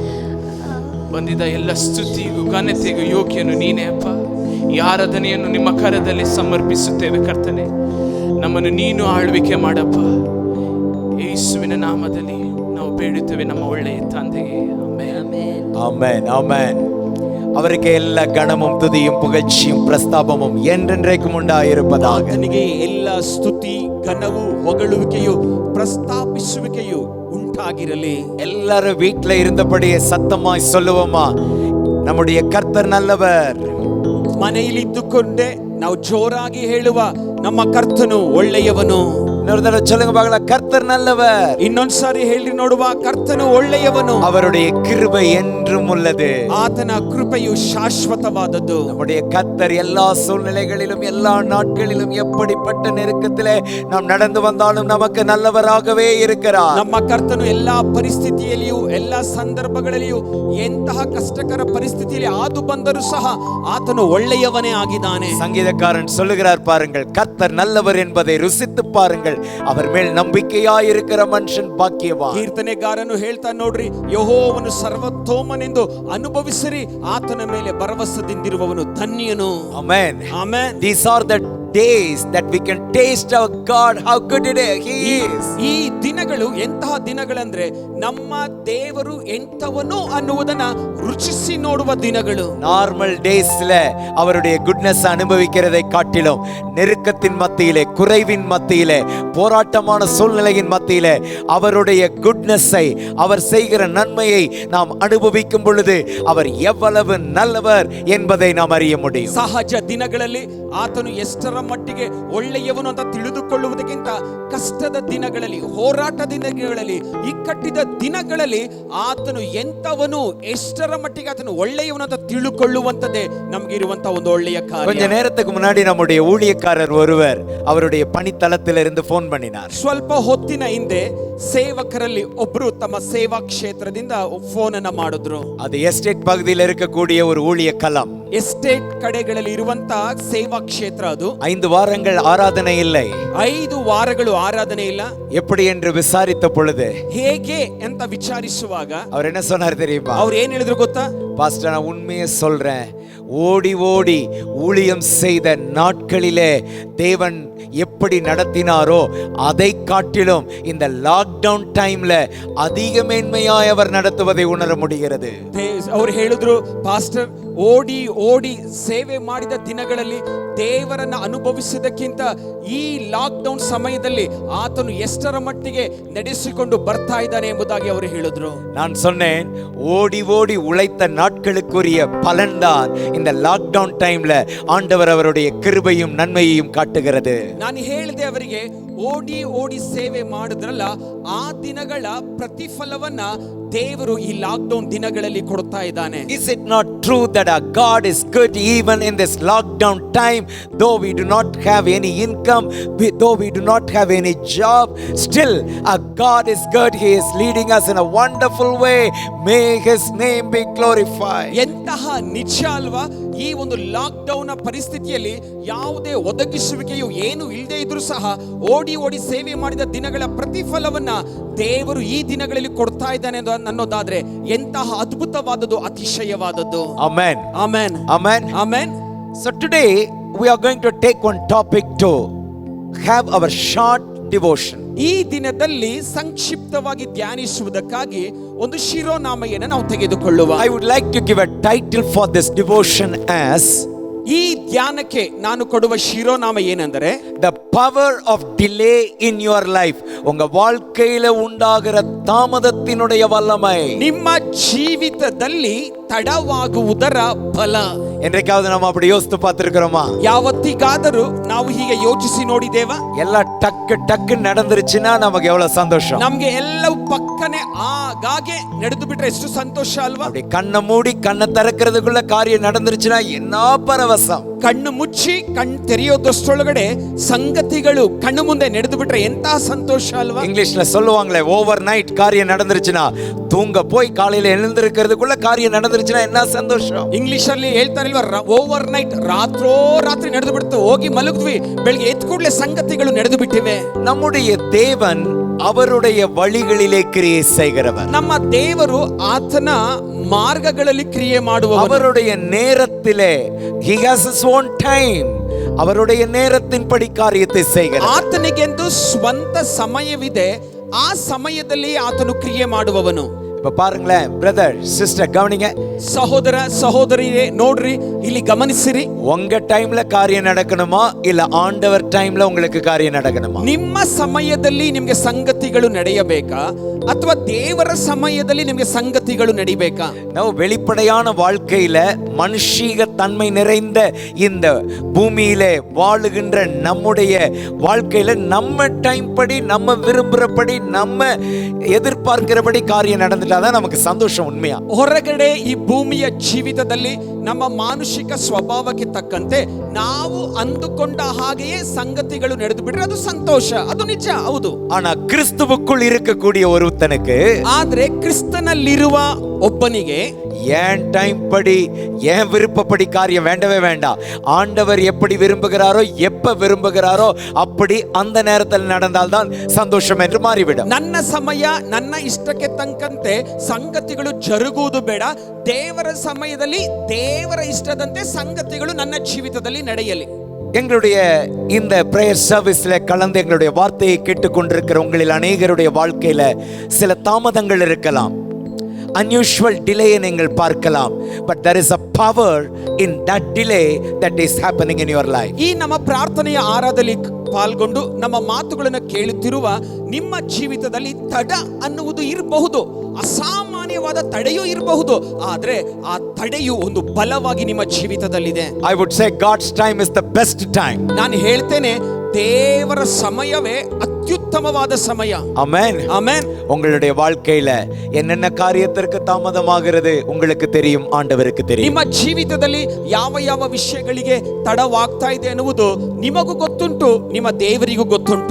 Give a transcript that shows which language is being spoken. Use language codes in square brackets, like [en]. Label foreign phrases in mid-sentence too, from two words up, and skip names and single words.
[kn] ಬಂದಿದ್ದ ಎಲ್ಲ ಸ್ತುತಿಗೂ ಘನತೆಗೂ ಯೋಗ್ಯನು ನೀನೇ ಅಪ್ಪ. ಈ ಆರಾಧನೆಯನ್ನು ನಿಮ್ಮ ಕರದಲ್ಲಿ ಸಮರ್ಪಿಸುತ್ತೇವೆ ಕರ್ತನೆ. ನಮ್ಮನ್ನು ನೀನು ಆಳ್ವಿಕೆ ಮಾಡಪ್ಪ. ಯೇಸುವಿನ ನಾಮದಲ್ಲಿ ನಾವು ಬೇಡುತ್ತೇವೆ ನಮ್ಮ ಒಳ್ಳೆಯ ತಂದೆಗೆ. ಆಮೆನ್. [ta] ஆமென் ஆமென். அவருக்கு எல்லா கணமும் துதியும் புகழ்ச்சியும் பிரஸ்தாபமும் என்றென்றைக்கும் உண்டாயிருப்பதாக. [kn] ಆತನಿಗೆ ಎಲ್ಲ ಸ್ತುತಿ ಘನವು ಹೊಗಳುವಿಕೆಯು ಪ್ರಸ್ತಾಪಿಸುವಿಕೆಯು ಉಂಟಾಗಿರಲಿ. [ta] எல்லாரும் வீட்ல இருந்தபடியே சத்தமாய் சொல்லுவோமா, நம்முடைய கர்த்தர் நல்லவர். [kn] ಮನೆಯಲ್ಲಿದ್ದುಕೊಂಡೇ ನಾವು ಜೋರಾಗಿ ಹೇಳುವ ನಮ್ಮ ಕರ್ತನು ಒಳ್ಳೆಯವನು. [ta] இன்னொரு தடவை சொல்லுங்க பார்க்கலாம், கர்த்தர் நல்லவர். [kn] ಇನ್ನೊಂದ್ಸಾರಿ ಹೇಳಿ ನೋಡುವ, ಕರ್ತನು ಒಳ್ಳೆಯವನು. [ta] அவருடைய கிருபை என்றும் உள்ளது. [kn] ಆತನ ಕೃಪೆಯು ಶಾಶ್ವತವಾದದ್ದು. [ta] நம்முடைய கர்த்தர் எல்லா சூழ்நிலைகளிலும் எல்லா நாட்களிலும் எப்படிப்பட்ட நெருக்கத்திலே நாம் நடந்து வந்தாலும் நமக்கு நல்லவராகவே இருக்கிறார். [kn] ನಮ್ಮ ಕರ್ತನು ಎಲ್ಲಾ ಪರಿಸ್ಥಿತಿಯಲ್ಲಿಯೂ ಎಲ್ಲಾ ಸಂದರ್ಭಗಳಲ್ಲಿಯೂ ಎಂತಹ ಕಷ್ಟಕರ ಪರಿಸ್ಥಿತಿಯಲ್ಲಿ ಹಾದು ಬಂದರೂ ಸಹ ಆತನು ಒಳ್ಳೆಯವನೇ ಆಗಿದ್ದಾನೆ. [ta] சங்கீதக்காரன் சொல்லுகிறார் பாருங்கள், கர்த்தர் நல்லவர் என்பதை ருசித்து பாருங்கள், அவர் மேல் [kn] ನಂಬಿಕೆಯಾಗಿರುವ ಮನುಷ್ಯನ್ ಭಾಗ್ಯವಾನ್. ಕೀರ್ತನೆಗಾರನು ಹೇಳ್ತಾ ನೋಡ್ರಿ, ಯೆಹೋವನು ಸರ್ವೋತ್ತಮನೆಂದು ಅನುಭವಿಸಿರಿ, ಆತನ ಮೇಲೆ ಭರವಸೆದಿಂದಿರುವವನು ಧನ್ಯನು. ಆಮೆನ್ ಆಮೆನ್. [en] These are the days that we can taste our God, how good He is. [kn] ಈ ದಿನಗಳು ಎಂತಹ ದಿನಗಳಂದ್ರೆ ನಮ್ಮ ದೇವರು ಎಂತವನು ಅನ್ನುವುದನ್ನ ರುಚಿಸಿ ನೋಡುವ ದಿನಗಳು. [en] normal daysல [ta] அவருடைய குட்னஸ் அனுபவிக்கிறதை காட்டிலும் நெருக்கத்தின் மத்தியிலே, குறைவின் மத்தியிலே, போராட்டமான சூழ்நிலையின் மத்தியிலே அவருடைய குட்னஸை, அவர் செய்கிற நன்மையை நாம் அனுபவிக்கும் பொழுது அவர் எவ்வளவு நல்லவர் என்பதை நாம் அறிய முடியும். [kn] ಸಹಜ ದಿನಗಳಲ್ಲಿ ಆತನು ಎಷ್ಟರ ಮಟ್ಟಿಗೆ ಒಳ್ಳೆಯವನು ಅಂತ ತಿಳಿದುಕೊಳ್ಳುವುದಕ್ಕಿಂತ ಕಷ್ಟದ ದಿನಗಳಲ್ಲಿ, ಹೋರಾಟ ದಿನಗಳಲ್ಲಿ, ಇಕ್ಕಟ್ಟಿದ ದಿನಗಳಲ್ಲಿ ಆತನು ಎಂತವನು, ಎಷ್ಟರ ಮಟ್ಟಿಗೆ ಆತನು ಒಳ್ಳೆಯವನು ಅಂತ ತಿಳುಕೊಳ್ಳುವಂತದ್ದೇ ನಮ್ಗೆ ಇರುವಂತ ಒಂದು ಒಳ್ಳೆಯ ಕಾರ್ಯ. [ta] கொஞ்ச நேரத்துக்கு முன்னாடி நம்முடைய ஊழியக்காரர் ஒருவர் அவருடைய பணித்தளத்திலிருந்து ஃபோன் பண்ணினார். [kn] ಸ್ವಲ್ಪ ಹೊತ್ತಿನ ಹಿಂದೆ ಸೇವಕರಲ್ಲಿ ಒಬ್ರು ತಮ್ಮ ಸೇವಾ ಕ್ಷೇತ್ರದಿಂದ ಫೋನ್ ಅನ್ನ ಮಾಡಿದ್ರು. [ta] அது எஸ்டேட் பகுதியில் இருக்கக்கூடிய ஒரு ஊழிய களம். [kn] ಎಸ್ಟೇಟ್ ಕಡೆಗಳಲ್ಲಿ ಇರುವಂತ ಸೇವಾ ಕ್ಷೇತ್ರ ಅದು. [ta] 5 வாரங்கள் ஆராதனை இல்லை. [kn] 5 ವಾರಗಳು ಆರಾಧನೆ ಇಲ್ಲ. [ta] எப்படி என்று விசாரித்த பொழுது [kn] ಹೇಗೆ ಅಂತ ವಿಚಾರಿಸುವಾಗ [ta] அவர் என்ன சொன்னார் தெரியுமா? [kn] ಅವ್ರು ಏನ್ ಹೇಳಿದ್ರು ಗೊತ್ತಾ? [ta] பாஸ்டர், நான் உண்மையை சொல்றேன், ஓடி ஓடி ஊழியம் செய்த நாட்களிலே தேவன் எப்படி நடத்தினாரோ அதை காட்டிலும் இந்த [en] lockdown timeல [ta] அதிக மேன்மையாய் அவர் நடத்துவதை உணர முடிகிறது. [kn] ಅವ್ರು ಹೇಳಿದ್ರು, ಪಾಸ್ಟರ್, ಓಡಿ ಓಡಿ ಸೇವೆ ಮಾಡಿದ ದಿನಗಳಲ್ಲಿ ದೇವರನ್ನ ಅನುಭವಿಸಿದಕ್ಕಿಂತ ಈ ಲಾಕ್ಡೌನ್ ಸಮಯದಲ್ಲಿ ಆತನು ಎಷ್ಟರ ಮಟ್ಟಿಗೆ ನಡೆಸಿಕೊಂಡು ಬರ್ತಾ ಇದ್ದಾನೆ ಎಂಬುದಾಗಿ ಅವರು ಹೇಳಿದ್ರು. [ta] நான் சொன்னேன், ஓடி ஓடி உழைத்த நாட்களுக்குரிய பலன்தான் இந்த [en] lockdown timeல [ta] ஆண்டவர் அவருடைய கிருபையும் நன்மையையும் காட்டுகிறது. [kn] ನಾನು ಹೇಳಿದೆ ಅವರಿಗೆ, ಓಡಿ ಓಡಿ ಸೇವೆ ಮಾಡಿದ್ರಲ್ಲ, ಆ ದಿನಗಳ ಪ್ರತಿಫಲವನ್ನ ದೇವರು ಈ ಲಾಕ್ಡೌನ್ ದಿನಗಳಲ್ಲಿ ಕೊಡ್ತಾ ಇದ್ದಾನೆ. [en] Is it not true that our God is good even in this lockdown time? Though we do not have any income, though we do not have any job, still our God is good. He is leading us in a wonderful way. May His name be glorified. [kn] ಎಂತಹ ನಿಜ ಅಲ್ವಾ? ಈ ಒಂದು ಲಾಕ್ಡೌನ್ ಪರಿಸ್ಥಿತಿಯಲ್ಲಿ ಯಾವುದೇ ಒದಗಿಸುವಿಕೆಯು ಏನು ಇಲ್ಲದೆ ಇದ್ರೂ ಸಹ ಓಡಿ ಓಡಿ ಸೇವೆ ಮಾಡಿದ ದಿನಗಳ ಪ್ರತಿಫಲವನ್ನ ದೇವರು ಈ ದಿನಗಳಲ್ಲಿ ಕೊಡ್ತಾ ಇದ್ದಾನೆ ಅನ್ನೋದಾದ್ರೆ ಎಂತಹ ಅದ್ಭುತವಾದದ್ದು, ಅತಿಶಯವಾದದ್ದು. [en] Amen. [kn] ಆಮೆನ್. [en] Amen. [kn] ಆಮೆನ್. [en] So today we are going to take one topic to have our short devotion. [kn] ಈ ದಿನದಲ್ಲಿ ಸಂಕ್ಷಿಪ್ತವಾಗಿ ಧ್ಯಾನಿಸುವುದಕ್ಕಾಗಿ ಒಂದು ಶಿರೋನಾಮೆಯನ್ನು ನಾವು ತೆಗೆದುಕೊಳ್ಳುವ. [en] I would like to give a title for this devotion as [kn] ಈ ಧ್ಯಾನಕ್ಕೆ ನಾನು ಕೊಡುವ ಶಿರೋನಾಮ ಏನೆಂದರೆ [en] the power of delay in your life. [ta] உங்க வாழ்க்கையில உண்டாகிற தாமதத்தினுடைய வல்லமை. [kn] ನಿಮ್ಮ ಜೀವಿತದಲ್ಲಿ ತಡವಾಗುವುದರ ಬಲ. [ta] என்றைக்காவது நம்ம அப்படி யோசித்து பார்த்திருக்கிறோமா? [kn] ಯಾವತ್ತಿಗಾದರೂ ನಾವು ಹೀಗೆ ಯೋಚಿಸಿ ನೋಡಿದೇವಾ? ಎಲ್ಲ ಟಕ್ ಟಕ್ [ta] நடந்துருச்சுன்னா நமக்கு எவ்வளவு சந்தோஷம். [kn] ನಮಗೆ ಎಲ್ಲವೂ ಪಕ್ಕನೆ ಆಗಾಗೆ ನಡೆದು ಬಿಟ್ರೆ ಎಷ್ಟು ಸಂತೋಷ ಅಲ್ವಾ? [ta] அப்படி கண்ணை மூடி கண்ணை திறக்கிறதுக்குள்ள காரியம் நடந்துருச்சுன்னா என்ன பரவசம். [kn] ಕಣ್ಣು ಮುಚ್ಚಿ ಕಣ್ಣು ತೆರೆಯೋದಷ್ಟೊಳಗಡೆ ಸಂಗತಿಗಳು ಕಣ್ಣು ಮುಂದೆ ನಡೆದು ಬಿಟ್ರೆ ಎಂತ ಸಂತೋಷ ಅಲ್ವಾ? [ta] இங்கிலீஷ்ல சொல்லுவாங்களே [en] over night [ta] காரியம் நடந்துருச்சுன்னா தூங்க போய் காலையில எழுந்திருக்கிறதுக்குள்ள காரியம் நடந்துருச்சுன்னா என்ன சந்தோஷம். [kn] ಇಂಗ್ಲಿಷ್ ಅಲ್ಲಿ ಹೇಳ್ತಾರಲ್ವಾ, [en] over night [kn] ರಾತ್ರಿ ನಡೆದು ಬಿಡ್ತು, ಹೋಗಿ ಮಲಗಿದ್ವಿ, ಬೆಳಿಗ್ಗೆ ಎದ್ದು ಕೂಡಲೇ ಸಂಗತಿಗಳು ನಡೆದು ಬಿಟ್ಟಿವೆ. [ta] நம்முடைய தேவன் அவருடைய வழிகளிலே கிரியை செய்கிறவர். [kn] ನಮ್ಮ ದೇವರು ಆತನ ಮಾರ್ಗಗಳಲ್ಲಿ ಕ್ರಿಯೆ ಮಾಡುವವರು. [ta] அவருடைய நேரத்திலே [en] he has his own time. [ta] அவருடைய நேரத்தின்படி காரியத்தை செய்கிறார். [kn] ಆತನಿಗೆಂದು ಸ್ವಂತ ಸಮಯವಿದೆ, ಆ ಸಮಯದಲ್ಲಿ ಆತನು ಕ್ರಿಯೆ ಮಾಡುವವನು. [ta] இப்ப பாருங்களேன் [en] brother sister [ta] கவனிங்க. [kn] ಸಹೋದರ ಸಹೋದರಿಯರೇ ನೋಡ್ರಿ, ಇಲ್ಲಿ ಗಮನಿಸಿರಿ. [ta] உங்க டைம்ல காரியம் நடக்கணுமா இல்ல ஆண்டவர் டைம்ல உங்களுக்கு காரியம் நடக்கணுமா? [kn] ನಿಮ್ಮ ಸಮಯದಲ್ಲಿ ನಿಮಗೆ ಸಂಗತಿಗಳು ನಡೆಯಬೇಕಾ ಅಥವಾ ದೇವರ ಸಮಯದಲ್ಲಿ ನಿಮಗೆ ಸಂಗತಿಗಳು ನಡಿಬೇಕಾ? [ta] ನಾವು வெளிப்படையான வாழ்க்கையில மனுஷீக தன்மை நிறைந்த இந்த பூமியிலே வாழுகின்ற நம்முடைய வாழ்க்கையில நம்ம டைம் படி நம்ம விரும்புறபடி நம்ம எதிர்பார்க்கிறபடி காரியம் நடந்துட்டாதான் நமக்கு சந்தோஷம். உண்மையா [kn] ಹೊರಗಡೆ ಈ ಭೂಮಿಯ ಜೀವಿತದಲ್ಲಿ ನಮ್ಮ ಮಾನುಷಿಕ ಸ್ವಭಾವಕ್ಕೆ ತಕ್ಕಂತೆ ನಾವು ಅಂದುಕೊಂಡ ಹಾಗೆಯೇ ಸಂಗತಿಗಳು ನಡೆದು ಬಿಟ್ರೆ ಅದು ಸಂತೋಷ, ಅದು ನಿಜ, ಹೌದು. [ta] ஆனா கிறிஸ்துவுக்குள் இருக்கக்கூடிய ஒருத்தனுக்கு, [kn] ಆದ್ರೆ ಕ್ರಿಸ್ತನಲ್ಲಿರುವ ಒಬ್ಬನಿಗೆ [ta] ஏன் டைம் படி ஏன் விருப்பப்படி காரியம் வேண்டவே வேண்டாம். ஆண்டவர் எப்படி விரும்புகிறாரோ எப்ப விரும்புகிறாரோ அப்படி அந்த நேரத்தில் நடந்தால்தான் சந்தோஷம் என்று மாறிவிடும். [kn] ನನ್ನ ಸಮಯ ನನ್ನ ಇಷ್ಟಕ್ಕೆ ತಕ್ಕಂತೆ ಸಂಗತಿಗಳು ಜರುಗುವುದು ಬೇಡ, ದೇವರ ಸಮಯದಲ್ಲಿ ದೇವರ ಇಷ್ಟದಂತೆ ಸಂಗತಿಗಳು ನನ್ನ ಜೀವಿತದಲ್ಲಿ ನಡೆಯಲಿ. [ta] எங்களுடைய இந்த [en] prayer serviceல [ta] கலந்து எங்களுடைய வார்த்தையை கேட்டுக்கொண்டிருக்கிற உங்களில் அநேகருடைய வாழ்க்கையில சில தாமதங்கள் இருக்கலாம், [en] unusual delay [ta] நீங்கள் பார்க்கலாம், [en] but there is a power in that delay that is happening in your life. [kn] ಈ ನಮ್ಮ ಪ್ರಾರ್ಥನೆಯ ಆರಾಧನೆಯಲ್ಲಿ ಪಾಲ್ಗೊಂಡು ನಮ್ಮ ಮಾತುಗಳನ್ನು ಕೇಳುತ್ತಿರುವ ನಿಮ್ಮ ಜೀವಿತದಲ್ಲಿ ತಡ ಅನ್ನುವುದು ಇರಬಹುದು, ಅಸಾಮಾನ್ಯವಾದ ತಡೆಯೂ ಇರಬಹುದು, ಆದ್ರೆ ಆ ತಡೆಯು ಒಂದು ಬಲವಾಗಿ ನಿಮ್ಮ ಜೀವಿತದಲ್ಲಿದೆ. [en] I would say God's time is the best time. [kn] ನಾನು ಹೇಳ್ತೇನೆ, ದೇವರ ಸಮಯವೇ ಅತ್ಯುತ್ತಮವಾದ ಸಮಯ. ಆಮೆನ್ ಆಮೆನ್. [ta] உங்களுடைய வாழ்க்கையில என்னென்ன காரியத்திற்கு தாமதமாகிறது உங்களுக்கு தெரியும், ஆண்டவருக்கு தெரியும். [kn] ನಿಮ್ಮ ಜೀವಿತದಲ್ಲಿ ಯಾವ ಯಾವ ವಿಷಯಗಳಿಗೆ ತಡವಾಗ್ತಾ ಇದೆ ಎನ್ನುವುದು ನಿಮಗೂ ಗೊತ್ತುಂಟು, ನಿಮ್ಮ ದೇವರಿಗೂ ಗೊತ್ತುಂಟು.